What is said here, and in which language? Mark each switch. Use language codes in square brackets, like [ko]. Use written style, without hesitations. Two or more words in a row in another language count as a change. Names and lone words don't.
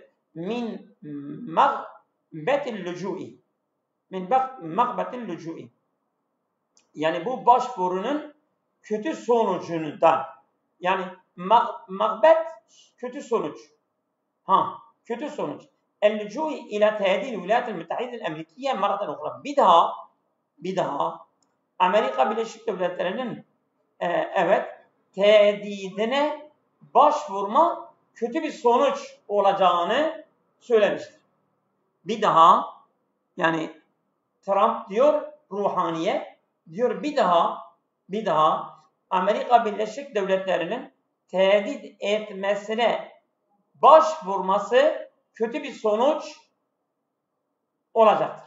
[ar] من مغبة اللجوء. [tr] Yani bu başvurunun kötü sonucundan. Yani mağbet kötü sonuç. Kötü sonuç. [ar] اللجوء إلى تهديد الولايات المتحدة الأمريكية مرة أخرى. [tr] Bir daha Amerika Birleşik Devletleri'nin tehdidine başvurma kötü bir sonuç olacağını söylemiştir. Bir daha, yani Trump diyor, ruhaniye diyor, bir daha Amerika Birleşik Devletleri'nin tehdit etmesine başvurması kötü bir sonuç olacaktır.